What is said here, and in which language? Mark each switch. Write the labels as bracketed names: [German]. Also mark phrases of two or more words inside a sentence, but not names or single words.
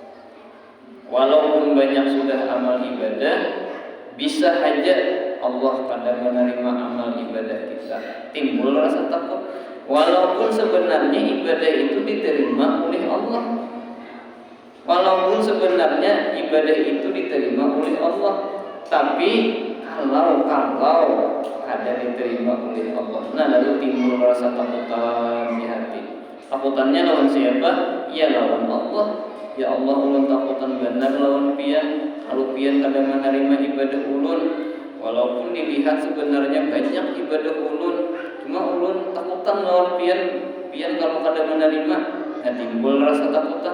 [Indonesian] Walaupun banyak sudah amal ibadah, bisa saja Allah kadang menerima amal ibadah kita. Timbul rasa takut. Walaupun sebenarnya ibadah itu diterima oleh Allah. Walaupun sebenarnya ibadah itu diterima oleh Allah, tapi kalau ada diterima oleh Allah, [Banjar] nah lalu timbul rasa takutan di hati. Takutannya lawan siapa? Ya lawan Allah. Ya Allah, ulun takutan benar lawan pian. Kalau pian kadang menerima ibadah ulun, walaupun dilihat sebenarnya banyak ibadah ulun, cuma ulun takutan lawan pian kalau kadang menerima, nah timbul rasa takutan.